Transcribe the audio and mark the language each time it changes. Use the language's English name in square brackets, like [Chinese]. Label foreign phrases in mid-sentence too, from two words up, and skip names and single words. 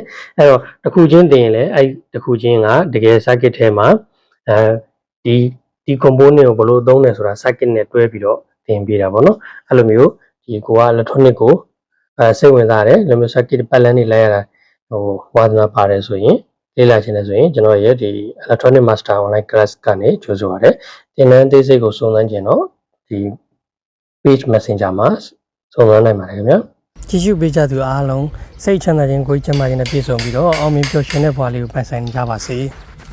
[Burmese] အဲ့တော့တစ်ခုချင်းတင်ရင်လည်းအဲ့တစ်ခုချင်းကတကယ် circuit ထဲမှာဒီ component ကိုဘယ်လိုသုံးလဲ ဆိုတာ circuit နဲ့တွဲပြီးတော့သင်ပေးတာပေါ့နော်အဲ့လိုမျိုးဒီကိုက electronic ကိုစိတ်ဝင်စားတယ်လိုမျိုး circuit ပတ်လန်းနေလိုက်ရတာဝါသနာပါတယ်ဆိုရင်လေ့လာခြင်းနဲ့ဆိုရင်ကျွန်တော်ရဲ့ဒီ [English] electronic master online class [Burmese] ကနေကြိုးစားရတယ်သင်တန်းအသေးစိတ်ကိုစုံစမ်းခြင်းတော့ဒီ [English] page messenger [Burmese] မှာစုံစမ်းနိုင်ပါတယ်ခင်ဗျာကြည့်ရှုပေးကြသူအားလုံးစိတ်ချမ်းသာခြင်းကိုယ်ကျန်းမာခြင်းနဲ့ပြည့်စုံပြီးတော့အောင်မြင်ပျော်ရွှင်တဲ့ဘဝလေးကိုပိုင်ဆိုင်ကြပါစေ။